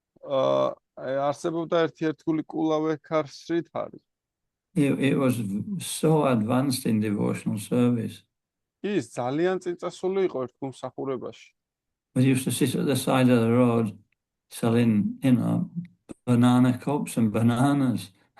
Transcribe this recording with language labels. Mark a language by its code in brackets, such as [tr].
[ka] არსებობდა ერთი კულავექარ სრიდჰარი. [en] It was so advanced in devotional service. [ka] ის ძალიან წიწასული იყო ერთგულმსახურებაში. [en] But he used to sit at the side of the road selling, banana cups and bananas.